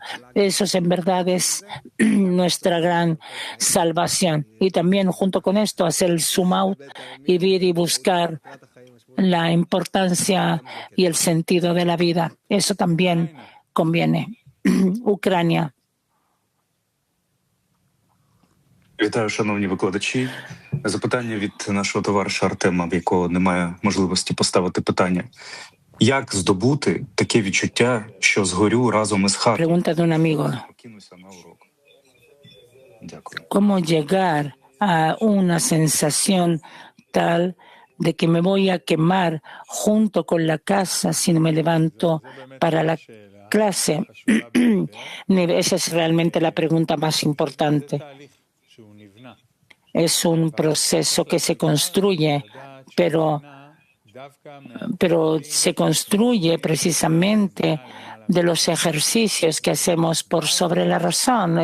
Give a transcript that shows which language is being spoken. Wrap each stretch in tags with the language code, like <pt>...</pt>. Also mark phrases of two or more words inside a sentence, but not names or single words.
<es>Eso en verdad es nuestra gran salvación. Y también junto con esto hacer el zoom out y ver y buscar la importancia y el sentido de la vida. Eso también conviene. Ucrania.</es> <uk>Вітаю, шановні викладачі. Запитання від нашого товариша Артема, в якого немає можливості поставити питання. Як здобути таке відчуття, що згорю разом із хатою?</uk> <es>Pregunta de un amigo.</es> <uk>Покинуся на урок. Дякую.</uk> <es>¿Cómo llegar a una sensación tal de que me voy a quemar junto con la casa si no me levanto para la clase? Esa es realmente la pregunta más importante. Es un proceso que se construye, pero se construye precisamente de los ejercicios que hacemos por sobre la razón.</es>